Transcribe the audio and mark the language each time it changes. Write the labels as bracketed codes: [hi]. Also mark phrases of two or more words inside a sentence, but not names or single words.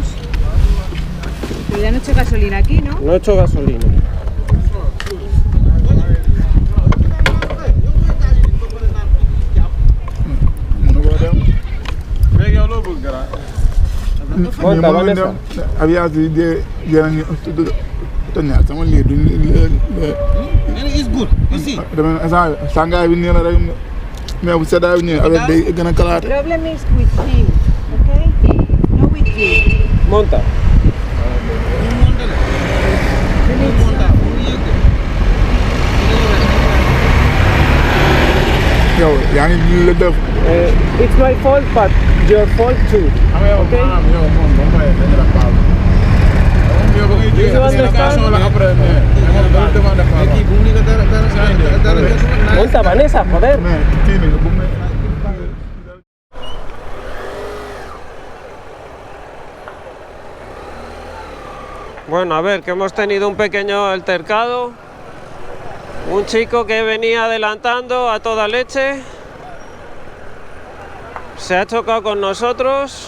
[es] Pero ya no he hecho gasolina aquí, ¿no? No he hecho gasolina. Monta, Vanessa. [wo] Aviation de sama lii duñ [en] It's good, you see. [wo] dama sàngaay bi nii la rek mais bu seddaay bi ñëwee avec day gën a kalaate. [en] Problem is with him, okay? No with you. [es] Monta. [wo] yow yaa ngi la def. [en] It's my fault, but your fault too. Okay. [wo] yow moom ba mu dañu la baal. yow ba ngay jël location la [fr] après mais [wo] dama [fr] demandé pas. [es] Monta, Vanessa, joder. [wo] mais kii nii bu mu [es] Bueno, a ver, que hemos tenido un pequeño altercado. Un chico que venía adelantando a toda leche se ha chocado con nosotros.